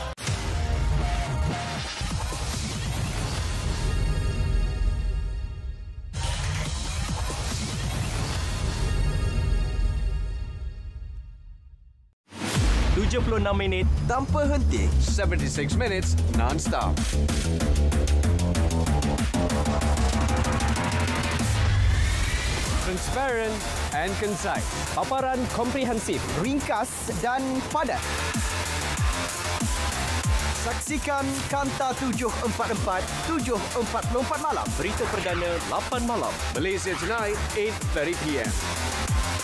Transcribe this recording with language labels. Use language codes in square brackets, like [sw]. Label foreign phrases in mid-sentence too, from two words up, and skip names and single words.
[ms] ...76 minit tanpa henti. [en] 76 minutes non-stop. Transparent and concise. [ms] Paparan komprehensif, ringkas dan padat. Saksikan Kanta 744, 7.44 malam. Berita perdana 8 malam. [en] Malaysia Tonight, 8:30 p.m.